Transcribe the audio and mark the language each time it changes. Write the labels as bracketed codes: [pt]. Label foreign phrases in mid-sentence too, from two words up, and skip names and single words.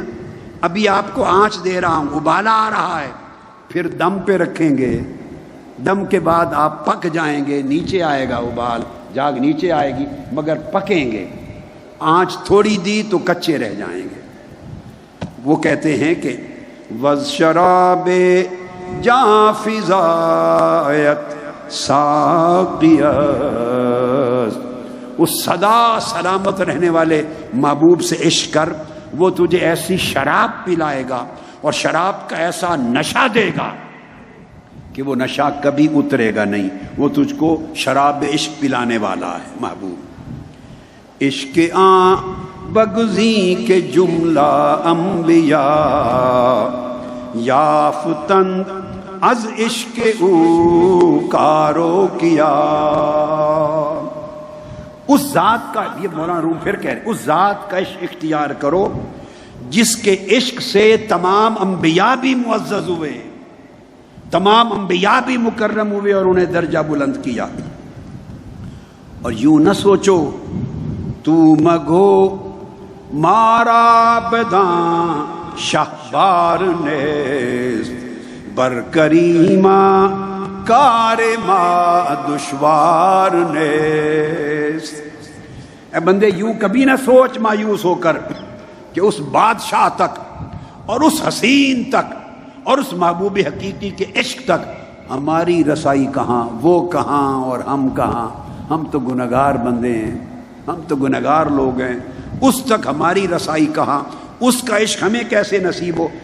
[ur] ابھی آپ کو آنچ دے رہا ہوں، ابالا آ رہا ہے، پھر دم پہ رکھیں گے، دم کے بعد آپ پک جائیں گے، نیچے آئے گا ابال، جاگ نیچے آئے گی، مگر پکیں گے. آنچ تھوڑی دی تو کچے رہ جائیں گے. وہ کہتے ہیں کہ [fa] وز شراب جاں فضایت ساقی است، [ur] اس سدا سلامت رہنے والے محبوب سے عشق کر، وہ تجھے ایسی شراب پلائے گا اور شراب کا ایسا نشہ دے گا کہ وہ نشہ کبھی اترے گا نہیں. وہ تجھ کو شراب عشق پلانے والا ہے محبوب. [fa] عشق آن بگزیں کے جملہ انبیاء یافتند از عشق او کارو کیا. [ur] اس ذات کا، یہ مولانا روم پھر کہہ رہے، اس ذات کا عشق اختیار کرو جس کے عشق سے تمام انبیاء بھی معزز ہوئے، تمام انبیاء بھی مکرم ہوئے اور انہیں درجہ بلند کیا. اور یوں نہ سوچو [fa] تو مگو مارا بداں شہبار نیست بر کریما کار ما دشوار نیست۔ [ur] اے بندے یوں کبھی نہ سوچ مایوس ہو کر کہ اس بادشاہ تک اور اس حسین تک اور اس محبوب حقیقی کے عشق تک ہماری رسائی کہاں، وہ کہاں اور ہم کہاں، ہم تو گنہگار بندے ہیں، ہم تو گنہگار لوگ ہیں، اس تک ہماری رسائی کہاں، اس کا عشق ہمیں کیسے نصیب ہو۔